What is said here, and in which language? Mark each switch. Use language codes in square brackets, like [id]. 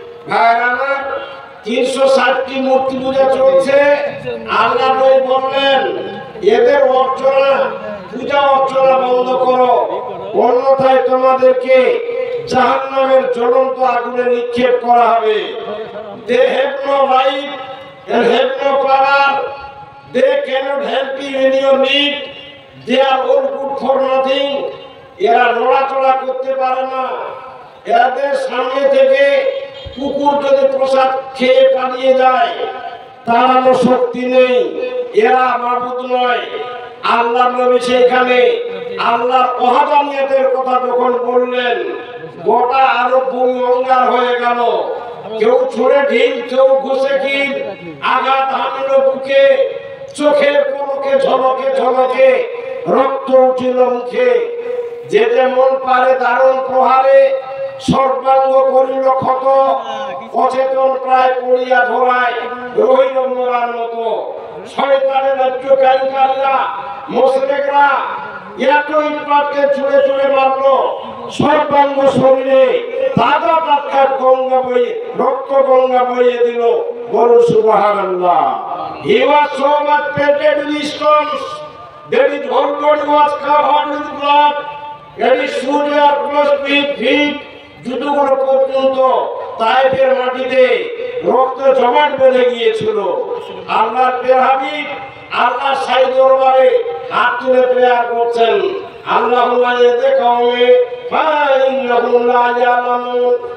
[bn] ভাইরা, 360টি মূর্তি পূজা চলছে। আল্লাহ বললেন, এদের অর্চনা, পূজা অর্চনা বন্ধ করো, অন্যথায় তোমাদেরকে জাহান্নামের জ্বলন্ত আগুনে নিক্ষেপ করা হবে। [en] They have no right and have no power. They cannot help you in your need. They are all good for nothing. [bn] এরা নড়াচড়া করতে পারে না। এদের সামনে থেকে কুকুর যদি প্রসাদ খেয়ে পালিয়ে যায়, তার শক্তি নেই। এরা মাবুদ নয়। আল্লাহ নবী সেখানে আল্লাহর ওয়াহদানিয়তের কথা যখন বললেন, গোটা আরব ভূমি অঙ্গার হয়ে গেল। কেউ ছুড়ে ঢিল, কেউ ঘুষে কিল, আঘাত হানলো বুকে, চোখের পলকে ঝলকে ঝলকে রক্ত উঠিল মুখে। যে যেমন পারে দারুণ প্রহারে সর্বাঙ্গ করিল ক্ষত, অচেতন প্রায় পড়িয়া ধরায় রহিল মোরার মতো। শয়তানের রাজ্য ক্যাঙ্কাররা, মুশরিকরা এত ইটপাটকে ছুঁড়ে ছুঁড়ে মারলো, সর্বাঙ্গ শরীরে তাজা টাটকা গঙ্গা বইয়ে, রক্ত গঙ্গা বইয়ে দিল। বলুন সুবহানাল্লাহ। [en] He was so much pelted with stones that his whole body was covered with blood, and his shoes were closed with feet. [bn] জুতোগুলো পর্যন্ত তায়েফের মাটিতে রক্ত জমাট বেঁধে গিয়েছিল। আল্লাহর প্রিয় হাবিব আল্লাহ সাই দরবারে হাত তুলে প্রেয়ার করছেন, [ar] আল্লাহুম্মা ইয়াদি কওমি ফাইন্নাহুম লা ইয়ালামুন।